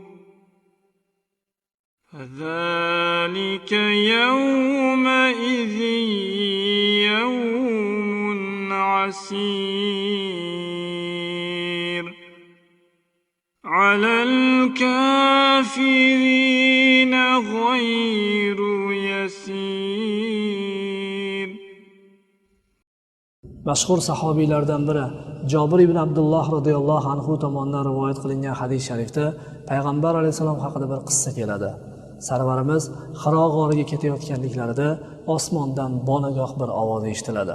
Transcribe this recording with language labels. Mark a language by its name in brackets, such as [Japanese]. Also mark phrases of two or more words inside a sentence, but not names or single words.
[Arabic] فذلك يومئذ يوم عسير على الكافرين غير يسير. [Uzbek] Mashhur sahobiylardan biri Jabir ibn Abdulloh [Arabic] رضي الله عنه [Uzbek] tomonidan rivoyat qilingan hadis sharifda payg'ambar alayhisalom haqida bir qissa keladi. Sarvarimiz Hiro g'origa ketayotganliklarida osmondan bonagoh bir ovoz eshitiladi.